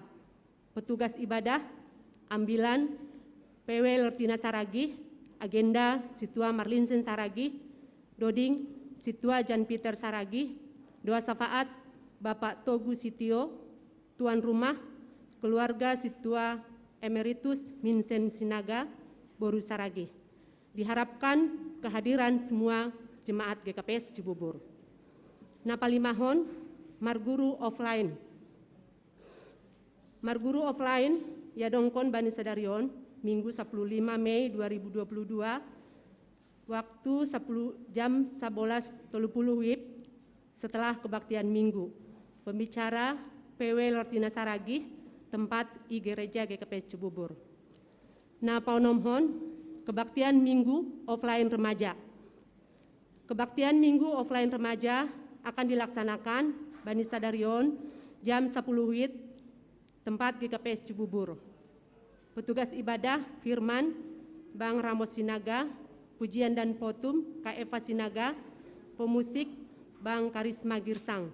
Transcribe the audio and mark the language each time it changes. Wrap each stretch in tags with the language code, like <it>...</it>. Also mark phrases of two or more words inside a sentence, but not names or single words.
<id>Petugas ibadah, ambilan PW Lertina Saragih, agenda Situa Marlinsen Saragih, Doding Situa Jan Peter Saragih, doa syafaat Bapak Togu Sitio, tuan rumah, keluarga Situa Emeritus Minsen Sinaga, Boru Saragih. Diharapkan kehadiran semua jemaat GKPS Cibubur.</id> <smr>Napalimahon, Marguru offline.</smr> <id>Marguru offline,</id> <smr>Yadongkon Bani Sadarion,</smr> <id>Minggu 15 Mei 2022, waktu 10 jam 11.30 WIB, setelah kebaktian minggu. Pembicara PW Lertina Saragih, tempat I Gereja GKPS Cibubur. Napaunomhon, kebaktian minggu offline remaja. Kebaktian minggu offline remaja akan dilaksanakan</id> <smr>Bani Sadarion</smr> <id>jam 10 WIB, tempat GKPS Cibubur. Petugas ibadah firman Bang Ramos Sinaga, pujian dan potum Kak Eva Sinaga, pemusik Bang Karisma Girsang.</id>